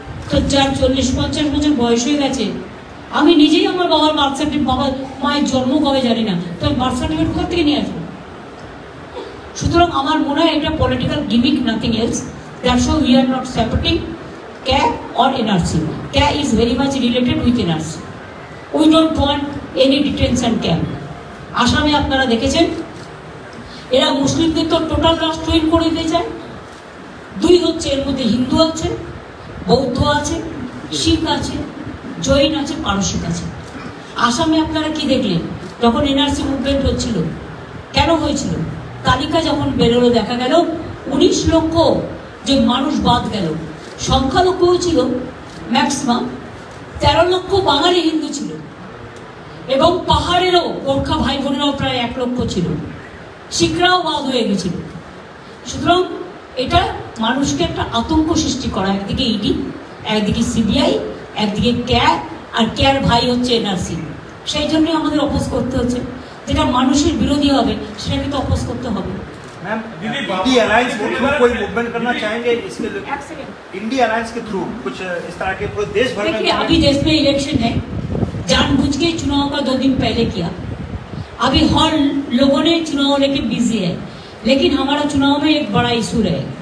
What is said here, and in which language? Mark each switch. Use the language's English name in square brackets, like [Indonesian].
[Bangla] তো যার 40-50 বছর বয়স হয়ে গেছে, আমি নিজেই আমার বাবার বার্থ সার্টিফিকেট, বাবার মায়ের জন্ম কবে জানি না, তো আমি বার্থ সার্টিফিকেট কোথা থেকে নিয়ে আসবো? সুতরাং আমার মনে হয় এটা [English] Political gimmick, nothing else. That's why we are not supporting CAA or NRC. CAA is very much related with NRC. We don't want any detention camp. [Bangla] আসামে আপনারা দেখেছেন এরা মুসলিমদের তো টোটাল রাষ্ট্রহীন করে দিতে চায়. 2 হচ্ছে, এর মধ্যে হিন্দু আছে, বৌদ্ধ আছে, শিখ আছে, জৈন আছে, পারসিক আছে. আসামে আপনারা কি দেখলেন যখন NRC মুভমেন্ট হচ্ছিল? কেন হয়েছিল? তালিকা যখন বেরোলো দেখা গেল 19 লক্ষ যে মানুষ বাদ গেল, সংখ্যালঘু ছিল ম্যাক্সিমাম 13 লক্ষ বাঙালি হিন্দু ছিল এবং পাহাড়েরও গোর্খা ভাই বোনেরাও প্রায় 1 লক্ষ ছিল. শিখরাও বাদ হয়ে গেছিল. সুতরাং এটা মানুষকে একটা আতঙ্ক সৃষ্টি করা. একদিকে ইডি, একদিকে CBI, একদিকে CAA, আর CAAর ভাই হচ্ছে NRC. সেই জন্যই আমাদের অপোজ করতে হচ্ছে. যেটা মানুষের বিরোধী হবে সেটা কিন্তু অপোজ করতে হবে. [Hindi] मैम, इंडी अलायंस के थ्रू कोई मूवमेंट करना चाहेंगे इसके लिए? इंडी अलायंस के थ्रू कुछ इस तरह के पूरे देश भर में? अभी देश में इलेक्शन है, जानबूझ के चुनाव का 2 दिन पहले किया. अभी हर लोगों ने चुनाव लेके बिजी है, लेकिन हमारा चुनाव में एक बड़ा इशू है.